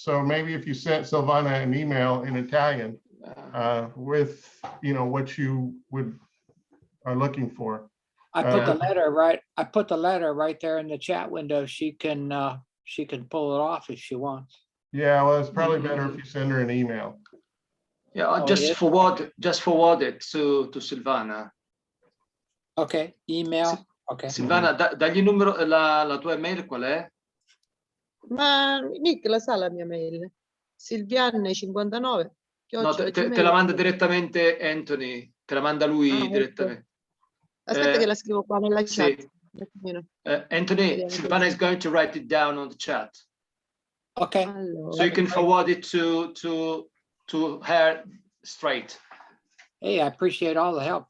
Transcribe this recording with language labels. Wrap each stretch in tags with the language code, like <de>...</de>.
<en>So maybe if you sent Silvana an email in Italian with what you are looking for. I put the letter right. I put the letter right there in the chat window. She can pull it off if she wants. Yeah, well, it's probably better if you send her an email. Yeah, just forward it to Silvana. Okay, email. Okay.</en> <it>Silvana, dagli il numero, la tua email qual è? Ma Nick la sa la mia mail? Silvianne59. No, te la manda direttamente Anthony, te la manda lui direttamente. Aspetta che la scrivo qua nella chat.</it> <en>Anthony, Silvana is going to write it down on the chat. Okay.</en> <it>Allora,</it> <en>so you can forward it to her straight. Hey, I appreciate all the help.</en>